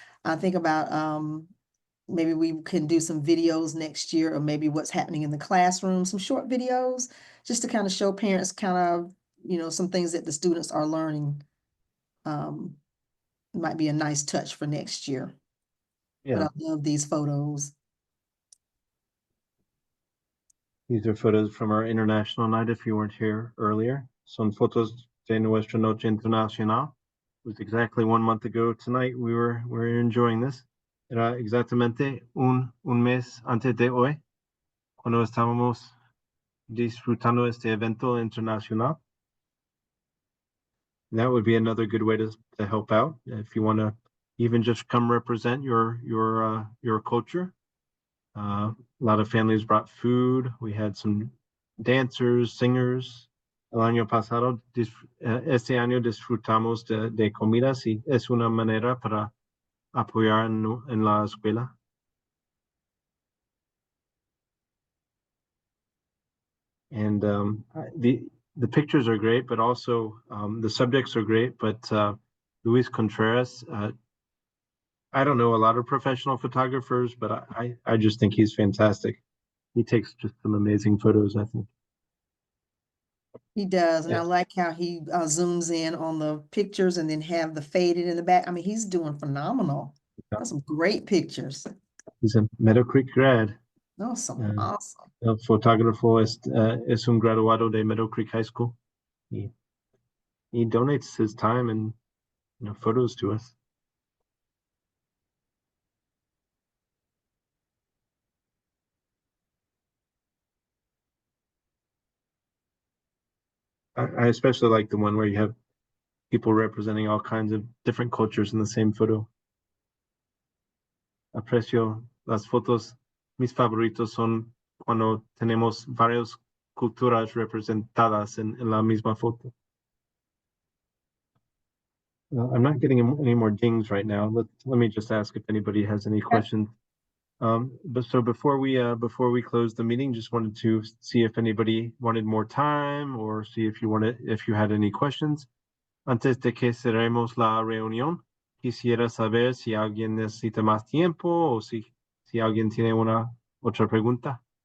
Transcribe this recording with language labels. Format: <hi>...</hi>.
<en>I think about maybe we can do some videos next year, or maybe what's happening in the classroom, some short videos, just to kind of show parents kind of, some things that the students are learning. Might be a nice touch for next year. But Yeah, I love these photos. these are photos from our international night, if you weren't here earlier.</en> <es>Son fotos de nuestra noche internacional.</es> <en>It was exactly 1 month ago tonight. We were enjoying this.</en> <es>Era exactamente un mes antes de hoy, cuando estábamos disfrutando este evento internacional.</es> <en>That would be another good way to help out if you want to even just come represent your culture. A lot of families brought food. We had some dancers, singers.</en> <es>El año pasado, este año disfrutamos de comidas y es una manera para apoyar en la escuela.</es> <en>And the pictures are great, but also the subjects are great. But Luis Contreras, I don't know a lot of professional photographers, but I just think he's fantastic. He takes just some amazing photos, I think. He does, and I Yeah. like how he zooms in on the pictures and then have the faded in the back. I mean, he's doing phenomenal. Yeah. That's some great pictures. He's a Meadow Creek grad. Awesome, awesome.</en> <es>El fotógrafo es un graduado de Meadow Creek High School.</es> <en>He donates his time and photos to us. I especially like the one where you have people representing all kinds of different cultures in the same photo.</en> <es>Aprecio las fotos. Mis favoritos son cuando tenemos varias culturas representadas en la misma foto.</es> <en>Well, I'm not getting any more dings right now. Let me just ask if anybody has any questions. But so before we close the meeting, just wanted to see if anybody wanted more time or see if you had any questions.</en> <es>Antes de que cerremos la reunión, quisiera saber si alguien necesita más tiempo o si alguien tiene una otra pregunta.</es>